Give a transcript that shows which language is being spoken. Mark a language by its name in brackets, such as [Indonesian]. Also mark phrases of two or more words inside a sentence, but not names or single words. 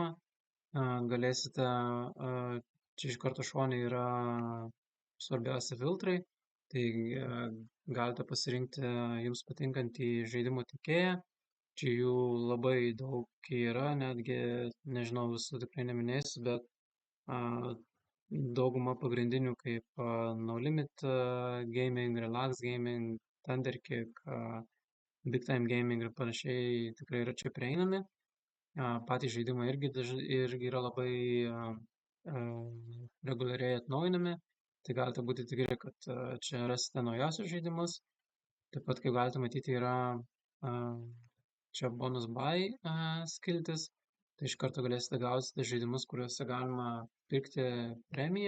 [Lithuanian] Galėsite, čia iš karto šone yra svarbiausia filtrai, tai galite pasirinkti jums patinkantį žaidimo tiekėją. Čia jų labai daug yra, netgi, nežinau, visų tikrai neminėsiu, bet dauguma pagrindinių kaip No Limit Gaming, Relax Gaming, Thunderkick, Big Time Gaming ir panašiai tikrai yra čia prieinami. Patys žaidimai irgi yra labai reguliariai atnaujinami, tai galite būti tikri, kad čia rasite naujausius žaidimus. Taip pat, kaip galite matyti, yra čia [English] bonus buy [Lithuanian] skiltis, tai iš karto galėsite gauti žaidimus, kuriuose galima pirkti premiją.